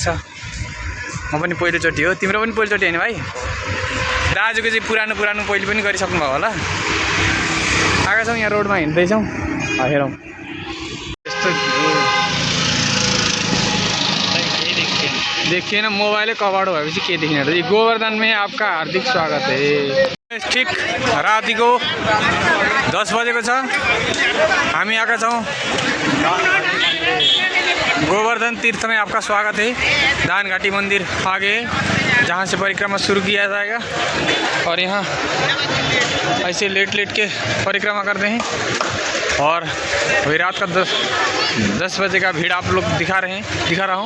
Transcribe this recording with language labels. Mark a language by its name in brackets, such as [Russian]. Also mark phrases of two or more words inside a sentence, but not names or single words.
[Nepali] म पनि पहिलोचोटि हो, तिम्रो पनि पहिलोचोटि हैन भाइ? दाजुको चाहिँ पुरानो पहिले पनि गरिसक्नु भयो होला। आएका छौँ यहाँ रोडमा हिँड्दैछौँ। हेरौँ यस्तो देखिएन। मोबाइलै कभर भएपछि के देखिने र। [Hindi] गोवर्धन में आपका हार्दिक स्वागत है। [Nepali] ठीक रातिको 10 बजेको छ। हामी आएका छौँ गोवर्धन तीर्थ में। [Hindi] आपका स्वागत है। दान घाटी मंदिर आगे जहाँ से परिक्रमा शुरू किया जाएगा और यहाँ ऐसे लेट के परिक्रमा करते हैं। और अभी रात का 10 बजे का भीड़ आप लोग दिखा रहा हूँ।